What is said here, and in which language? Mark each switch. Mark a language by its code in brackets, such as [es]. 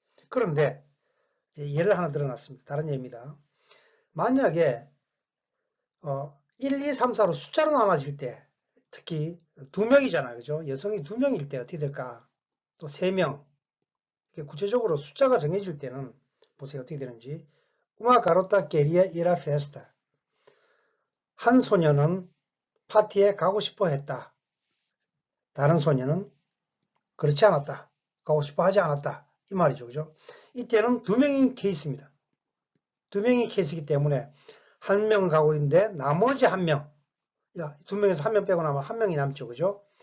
[ko] 그런데 예를 하나 들어놨습니다. 다른 예입니다. 만약에 1, 2, 3, 4로 숫자로 나눠질 때 특히 2명이잖아요. 그죠? 여성이 2명일 때 어떻게 될까? 또 3명. 구체적으로 숫자가 정해질 때는 보세요. 어떻게 되는지. [pt] Uma garota queria ir à festa. [ko] 한 소녀는 파티에 가고 싶어 했다. 다른 소녀는 그렇지 않았다. 가고 싶어 하지 않았다. 이 말이죠. 그죠? 이때는 2명인 케이스입니다. 2명이 케이스이기 때문에 한 명 가고 있는데 나머지 한 명, 2명에서 한 명 빼고 나면 한 명이 남죠. 그죠?